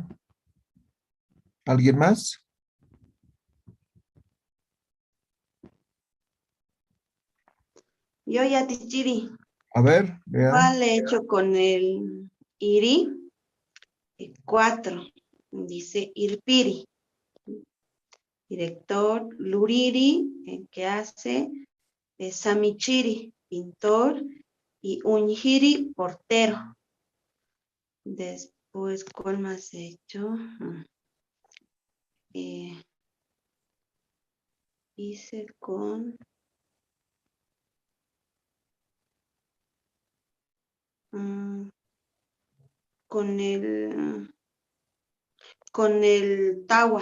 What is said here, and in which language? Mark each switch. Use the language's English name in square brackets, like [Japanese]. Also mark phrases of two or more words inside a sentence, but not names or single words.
[Spanish] ¿Alguien más? Yo ya tichiri. A ver, lea. Igual he hecho con el iri. 4. Dice irpiri. Director Luriri, que hace Samichiri, pintor, y Unjiri, portero. Después, ¿cuál más he hecho? Hice con el tawa.